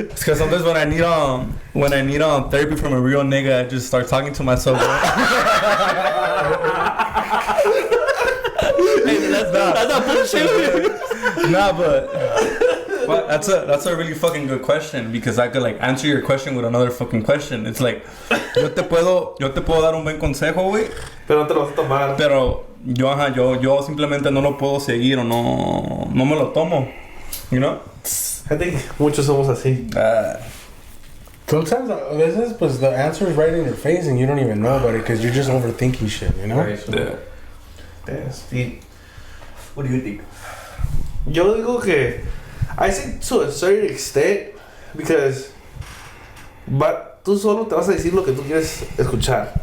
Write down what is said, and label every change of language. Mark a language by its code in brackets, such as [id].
[en] It's cause sometimes when I need therapy from a real nigga, I just start talking to myself. Bro. Hey, that's not bullshit. Nah, but that's a really fucking good question, because I could like answer your question with another fucking question. It's like [es] yo te puedo dar un buen consejo, güey, Pero no te lo vas a tomar. pero yo simplemente no lo puedo seguir o no me lo tomo, [en] you know. I think [es] muchos somos así. [en] Sometimes, [es] a veces, pues [en] the answer is right in your face and you don't even know about it because you're just overthinking shit, you know? Right, so Yeah. That's deep. what do you think? [es] Yo digo que [en] I think to a certain extent, because but [es] tú solo te vas a decir lo que tú quieres escuchar.